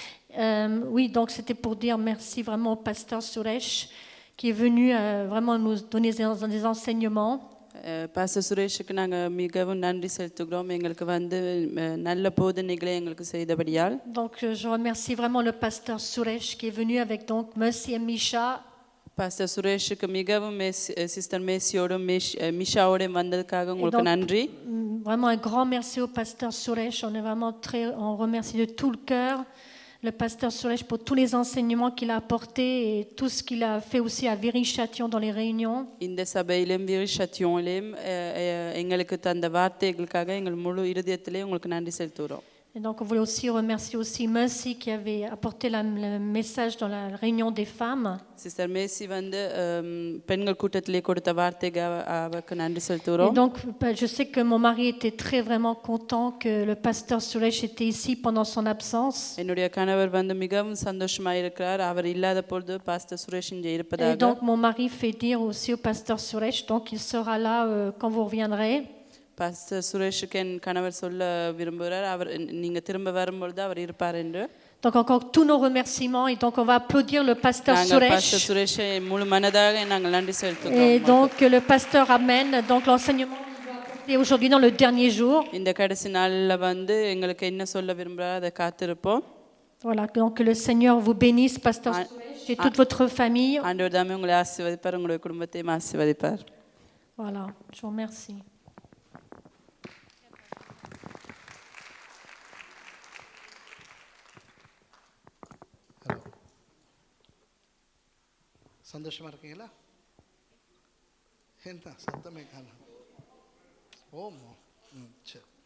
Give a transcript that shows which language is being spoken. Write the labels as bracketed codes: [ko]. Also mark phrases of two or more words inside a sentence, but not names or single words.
[fr] Oui, donc c'était pour dire merci vraiment au pasteur Suresh qui est venu vraiment nous donner des enseignements. [ta] பாஸ்டர் சுரேஷுக்கு நாங்கள் மிகவும் நன்றி செலுத்துகிறோம். எங்களுக்கு வந்து நல்ல போதனைகளை எங்களுக்கு செய்தபடியால். [fr] Donc je remercie vraiment le pasteur Suresh qui est venu avec donc Mercy et Misha. [ta] பாஸ்டர் சுரேஷுக்கு மிகவும் சிஸ்டர் மேசியோடும் மிஷாவோடும் வந்ததுக்காக உங்களுக்கு நன்றி. [fr] Vraiment un grand merci au pasteur Suresh. On remercie de tout le cœur le pasteur Suresh pour tous les enseignements qu'il a apportés et tout ce qu'il a fait aussi à Viry-Châtillon dans les réunions. [ta] இந்த சபையிலும் விரிஷாத்தியோனிலும் எங்களுக்கு தந்த வார்த்தைகளுக்காக எங்கள் முழு இதயத்திலே உங்களுக்கு நன்றி செலுத்துகிறோம். [fr] Et donc on voulait aussi remercier aussi Mercy qui avait apporté le message dans la réunion des femmes. [ta] Sister Mercy வந்து பெண்கள் கூட்டத்திலே கொடுத்த வார்த்தைக்கு நன்றி செலுத்துகிறோம். [fr] Et donc je sais que mon mari était très vraiment content que le pasteur Suresh était ici pendant son absence. [ta] என்னுடைய கணவர் வந்து மிகவும் சந்தோஷமாக இருக்கிறார் அவர் இல்லாத பொழுது பாஸ்டர் சுரேஷ் இங்கே இருப்பதாக. [fr] Et donc mon mari fait dire aussi au pasteur Suresh donc il sera là quand vous reviendrez. [ta] பாஸ்டர் சுரேஷுக்கு என் கணவர் சொல்ல விரும்புகிறார் அவர் நீங்க திரும்ப வரும்பொழுது அவர் இருப்பார் என்று. [fr] Donc encore tous nos remerciements et donc on va applaudir le pasteur Suresh. [ta] பாஸ்டர் சுரேஷை முழு மனதாக நாங்கள் நன்றி செலுத்துகிறோம். [fr] Et donc le pasteur amène donc l'enseignement qu'il va apporter aujourd'hui dans le dernier jour. [ta] இந்த கடைசி நாள்ல வந்து எங்களுக்கு என்ன சொல்ல விரும்புறார் அதை காத்திருப்போம். [fr] Voilà, donc que le Seigneur vous bénisse pasteur Suresh et toute votre famille. [ta] ஆண்டவர் தாமே உங்களை ஆசீர்வதிப்பார் உங்களுடைய குடும்பத்தையும் ஆசீர்வதிப்பார். [fr] Voilà, je vous remercie. [ta] சந்தோஷமா இருக்கீங்களா? என்ன சத்தமே காணோம். ஓமோ சரி.